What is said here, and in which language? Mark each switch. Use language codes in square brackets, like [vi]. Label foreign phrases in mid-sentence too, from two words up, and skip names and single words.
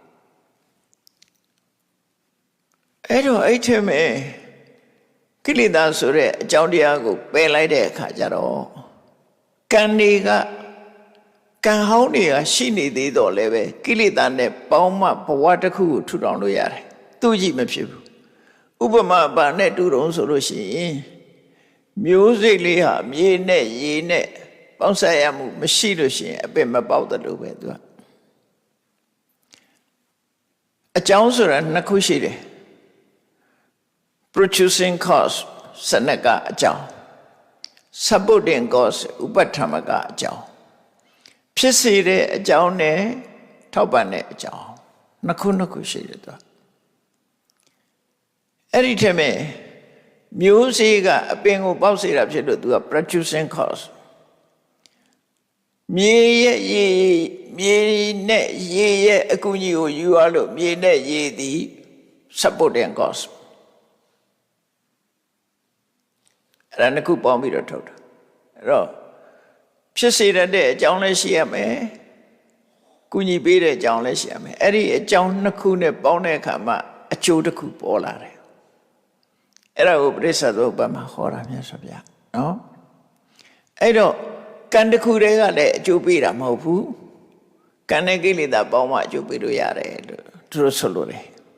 [my] အဲ့တော့အဲ့ထဲမဲ့ကိလေသာဆိုတဲ့အကြောင်းတရားကိုပယ်လိုက်တဲ့အခါကျတော့ကံတွေကကံဟောင်းတွေကရှိနေသေးတော့လည်းပဲကိလေသာနဲ့ပေါင်းမှဘဝတစ်ခုကိုထူထောင်လို့ရတယ်သူကြည့်မဖြစ်ဘူးဥပမာဘာနဲ့တူတုံးဆိုလို့ရှိရင်မျိုးစိတ်လေးဟာမြေနဲ့ရေနဲ့ပေါင်းဆက်ရမှုမရှိလို့ရှိရင်အပင်မပေါက်တယ်လို့ပဲသူ ကအကြောင်းဆိုတာနှစ်ခုရှိတယ် [en] producing cause [my] စနကအကြောင်း [en] supporting cause [my] ဥပထမကအကြောင်းဖြစ်စေတဲ့အကြောင်းနဲ့ထောက်ပံ့တဲ့အကြောင်းနှစ်ခုရှိတယ်သူ အဲ့ဒီထဲမှာမျိုးစေ့ကအပင်ကိုပေါက်စေတာဖြစ်လို့သူက [en] producing cause [my] မြေနဲ့ရေရဲ့အကူအညီကိုယူရလို့မြေနဲ့ရေသည် [en] supporting cause [my] အဲ့ဒါနှစ်ခုပေါင်းပြီးတော့ထုတ်တာအဲ့တော့ဖြစ်စေတဲ့အကြောင်းလည်းရှိရမယ်ကုညီပေးတဲ့အကြောင်းလည်းရှိရမယ်အဲ့ဒီအကြောင်းနှစ်ခုနဲ့ပေါင်းတဲ့အခါမှာအကျိုးတစ်ခုပေါ်လာတယ်အဲ့ဒါကိုပရိစ္ဆေသမုပ္ပါမှာဟောတာမြတ်စွာဘုရားနော်အဲ့တော့ကံတစ်ခုတည်းကလည်းအကျိုးပေးတာမဟုတ်ဘူးကံနဲ့ကိလေသာပေါင်းမှအကျိုးပေးလို့ရတယ်လို့သူတို့ဆိုလို့တယ်